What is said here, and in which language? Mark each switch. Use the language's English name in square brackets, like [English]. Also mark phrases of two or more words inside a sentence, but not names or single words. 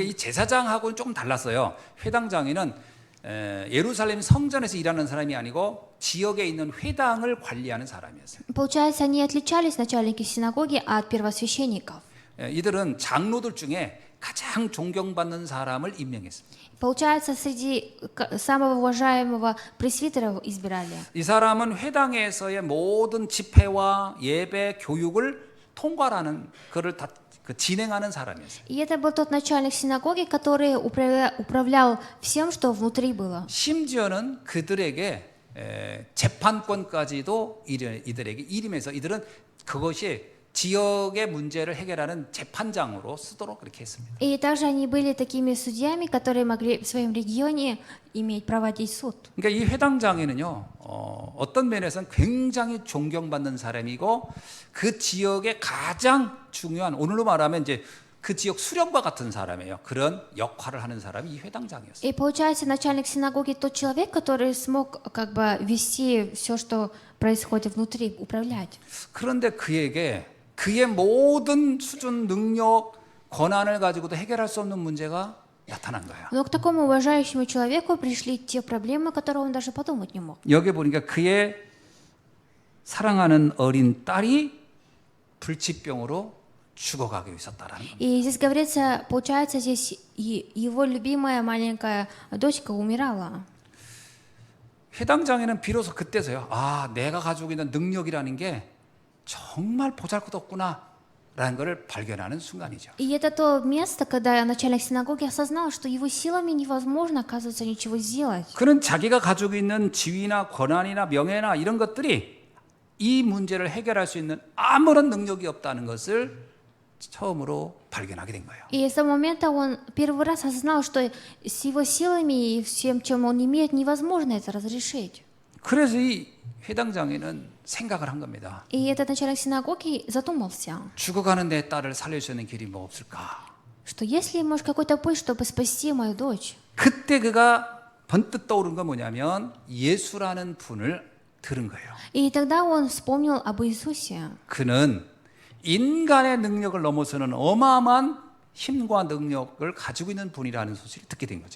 [Korean] 그러니까 이 제사장하고는 조금 달랐어요. 회당장이는 예루살렘 성전에서 일하는 사람이 아니고 지역에 있는 회당을 관리하는 사람이었어요. [Russian] Получается, они отличались, начальники синагоги, от первосвященников. [Korean] 이들은 장로들 중에 가장 존경받는 사람을 임명했습니다. [Russian] Получается, среди самого уважаемого пресвитера избирали. [Korean] 이 사람은 회당에서의 모든 집회와 예배, 교육을 통괄하는 그를 다 진행하는 사람이었어요. [Russian] И это был тот начальник синагоги, который управлял всем, что внутри было. [Korean] 심지어는 그들에게 재판권까지도 이들에게 이름해서 이들은 그것이 지역의 문제를 해결하는 재판장으로 쓰도록 그렇게 했습니다. [Russian] И также они были такими судьями, которые могли в своем регионе иметь проводить суд. [Korean] 그러니까 이 회당장에는요, 어떤 면에서는 굉장히 존경받는 사람이고 그 지역의 가장 중요한, 오늘로 말하면 이제 그 지역 수령과 같은 사람이에요. 그런 역할을 하는 사람이 이 회당장이었어요. [Russian] И получается, начальник синагоги тот человек, который смог как бы вести все, что происходит внутри, управлять. [Korean] 그런데 그에게 그의 모든 수준, 능력, 권한을 가지고도 해결할 수 없는 문제가 나타난 거예요. [Russian] Но к такому уважающему человеку пришли те проблемы, которые он даже подумать не мог. [Korean] 여기 보니까 그의 사랑하는 어린 딸이 불치병으로 죽어가고 있었다라는 겁니다. [Russian] И здесь говорится, получается, здесь его любимая маленькая дочка умирала. [Korean] 회당장에는 비로소 그때서요. 아, 내가 가지고 있는 능력이라는 게 정말 보잘것없구나라는 것을 발견하는 순간이죠. [Russian] И это то место, когда начальник синагоги осознал, что его силами невозможно, оказывается, ничего сделать. [Korean] 그는 자기가 가지고 있는 지위나 권한이나 명예나 이런 것들이 이 문제를 해결할 수 있는 아무런 능력이 없다는 것을 처음으로 발견하게 된 거예요. [Russian] И с того момента он первый раз осознал, что с его силами и всем, чем он имеет, невозможно это разрешить. [Korean] 그래서 이 회당장에는 생각을 한 겁니다. [Russian] И этот начальник синагоги задумался, [Korean] 죽어가는 내 딸을 살릴 수 있는 길이 뭐 없을까? [Russian] что если может какой-то путь, чтобы спасти мою дочь. [Korean] 그때 그가 번뜩 떠오른 건 뭐냐면 예수라는 분을 들은 거예요. [Russian] И тогда он вспомнил об Иисусе. [Korean] 그는 인간의 능력을 넘어서는 어마어마한 힘과 능력을 가지고 있는 분이라는 소식을 듣게 된 거죠.